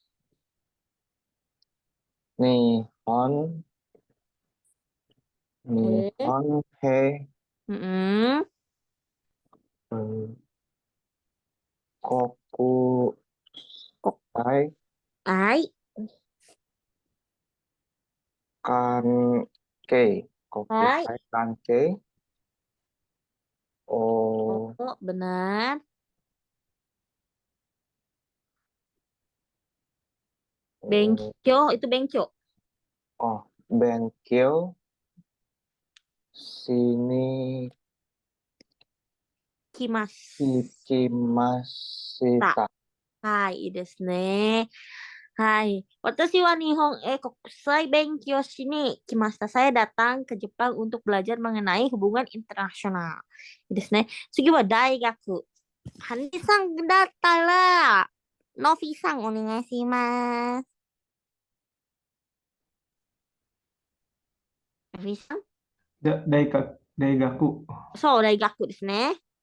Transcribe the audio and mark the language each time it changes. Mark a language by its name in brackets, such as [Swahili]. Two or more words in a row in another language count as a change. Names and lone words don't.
[Japanese] 日本へうん。 kokusai はい。 kanke. 国際関係. Oh, [Indonesian] Oh, benar. Benkyou, itu benkyou. [Japanese] 勉強しに Kimasu. ikimashita. はい、いいですね。はい。私は日本へ国際勉強しに来ました。 [Indonesian] Saya datang ke Jepang untuk belajar mengenai hubungan internasional. [Japanese] いいですね。次は大学。ハニさんだったら、ノフィさんお願いします。ノフィさん大学。そう、大学ですね。